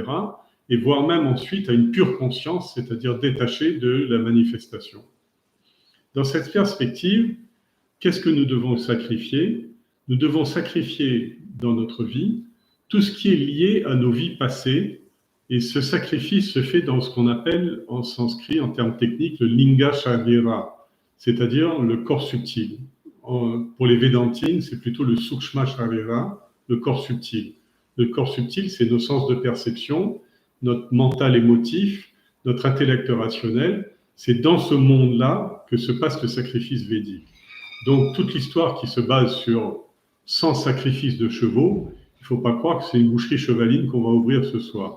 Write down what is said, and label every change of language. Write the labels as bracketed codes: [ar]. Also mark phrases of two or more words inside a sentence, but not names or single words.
[fr] Et voire même ensuite à une pure conscience, c'est-à-dire détachée de la manifestation. Dans cette perspective, qu'est-ce que nous devons sacrifier? Nous devons sacrifier dans notre vie tout ce qui est lié à nos vies passées, et ce sacrifice se fait dans ce qu'on appelle en sanskrit, en termes techniques, le [sa] लिङ्ग शरीर, [fr] c'est-à-dire le corps subtil. Pour les Védantines, c'est plutôt le [sa] सूक्ष्म शरीर, [fr] le corps subtil. Le corps subtil, c'est nos sens de perception, notre mental émotif, notre intellect rationnel. C'est dans ce monde-là que se passe le sacrifice védique. Donc, toute l'histoire qui se base sur 100 sacrifices de chevaux, il ne faut pas croire que c'est une boucherie chevaline qu'on va ouvrir ce soir.